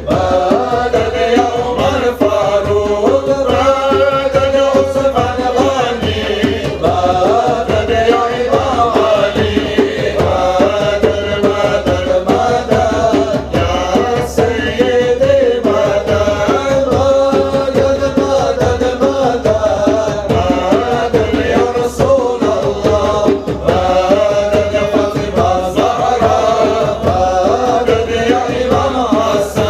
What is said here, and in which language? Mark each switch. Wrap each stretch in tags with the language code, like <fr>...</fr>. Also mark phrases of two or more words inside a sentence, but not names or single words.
<ar>مدد يا عمر فاروق مدد يا عثمان غني مدد يا إمام علي مدد مدد مدد يا سيدي مدد مدد مدد مدد مدد يا رسول الله مدد يا فاطمة الزهراء مدد يا إمام</ar>